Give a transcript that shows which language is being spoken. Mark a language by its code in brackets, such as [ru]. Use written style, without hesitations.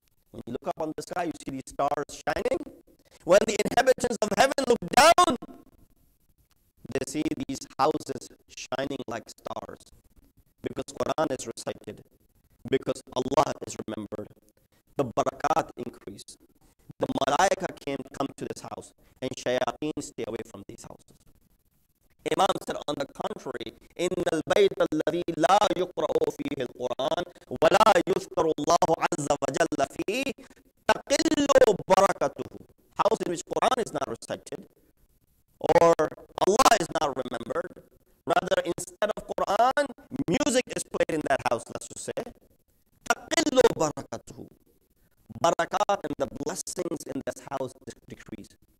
[en] When you look up on the sky, you see these stars shining. When the inhabitants of heaven look down, they see these houses shining like stars. Because Quran is recited, because Allah is remembered, the barakat increase. The malaika come to this house, and shayateen stay away from these houses. Imam said, on the contrary, [ar] إِنَّ الْبَيْتَ الَّذِي لَا يُقْرَأُ فِيهِ الْقُرْآنِ وَلَا يُذْكَرُ اللَّهُ عَزَّ وَجَلَّ فِيهِ تَقِلُّ بَرَكَتُهُ. [en] House in which Quran is not recited, or Allah is not remembered. Rather, instead of Quran, music is played in that house, let's just say. [ar] تَقِلُّ بَرَكَتُهُ. [en] Barakat and the blessings in this house decrease.